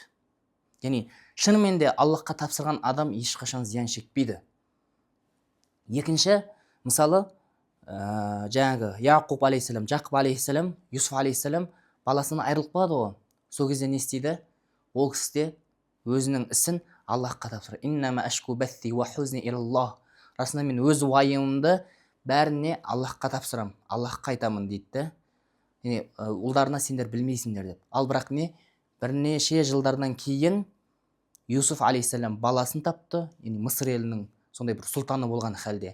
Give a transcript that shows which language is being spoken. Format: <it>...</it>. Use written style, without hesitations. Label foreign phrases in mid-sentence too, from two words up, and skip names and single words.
<kk>Яғни шынымен де Аллахқа тапсырған адам ешқашан зиян шекпейді. Екінші, мысалы, жаңағы Яқуб алейхиссалам, Жақып алейхиссалам, Юсуф алейхиссалам баласынан айырылып қалады ғой. Сол кезде не істейді? Ол кісі де өзінің ісін Аллахқа тапсырады.</kk> <ar>إنما أشكو بثي وحزني إلى الله.</ar> <kk>Расында мен өз уайымымды бәріне Аллахқа тапсырамын, Аллахқа айтамын дейді. Ұлдарына сендер білмейсіңдер деп. Ал бірақ не? Бірнеше жылдардан кейін Юсуф алейхиссалам баласын тапты, Мысыр елінің сондай бір сұлтаны болған халде.</kk>